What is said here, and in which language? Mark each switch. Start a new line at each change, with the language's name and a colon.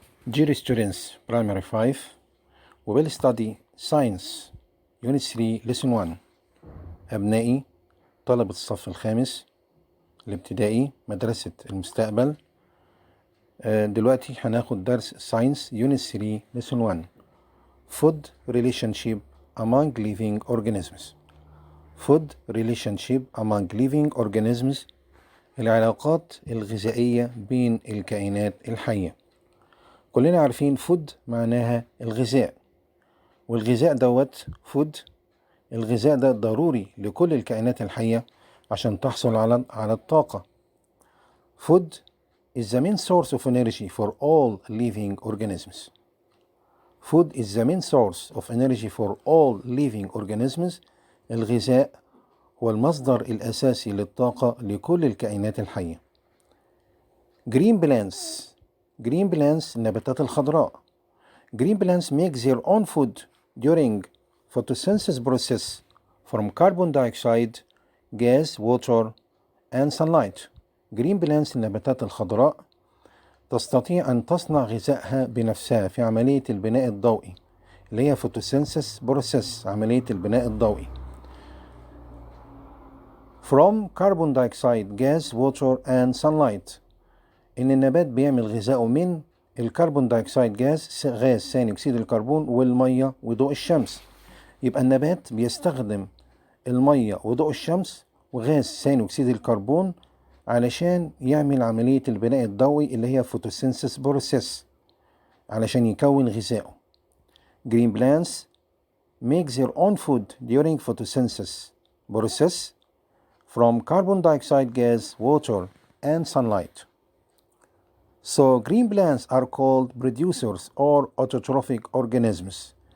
English: Dear students, Primary 5, we will study Science, Unit 3, Lesson 1.
Arabic: أبنائي طلبة الصف الخامس الابتدائي مدرسة المستقبل. دلوقتي هناخد درس
English: Science, Unit 3, Lesson 1. Food relationship among living organisms. Food relationship among living organisms.
Arabic: العلاقات الغذائية بين الكائنات الحية. كلنا عارفين فود معناها الغذاء، والغذاء دوت فود. الغذاء ده ضروري لكل الكائنات الحية عشان تحصل على الطاقة.
English: Food is the main source of energy for all living organisms. Food is the main source of energy for all living organisms.
Arabic: الغذاء هو المصدر الأساسي للطاقة لكل الكائنات الحية.
English: Green plants. Green plants
Arabic: النباتات الخضراء.
English: Green plants make their own food during photosynthesis process from carbon dioxide, gas, water, and sunlight. Green plants
Arabic: النباتات الخضراء تستطيع أن تصنع غذائها بنفسها في عملية البناء الضوئي اللي هي
English: photosynthesis process،
Arabic: عملية البناء الضوئي.
English: From carbon dioxide, gas, water, and sunlight.
Arabic: إن النبات بيعمل غذائه من الكربون دايوكسيد غاز ثاني أكسيد الكربون والمية وضوء الشمس. يبقى النبات بيستخدم المية وضوء الشمس وغاز ثاني أكسيد الكربون علشان يعمل عملية البناء الضوئي اللي هي
English: photosynthesis process
Arabic: علشان يكون غذائه.
English: Green plants make their own food during photosynthesis process from carbon dioxide gas, water, and sunlight. So green plants are called producers or autotrophic organisms.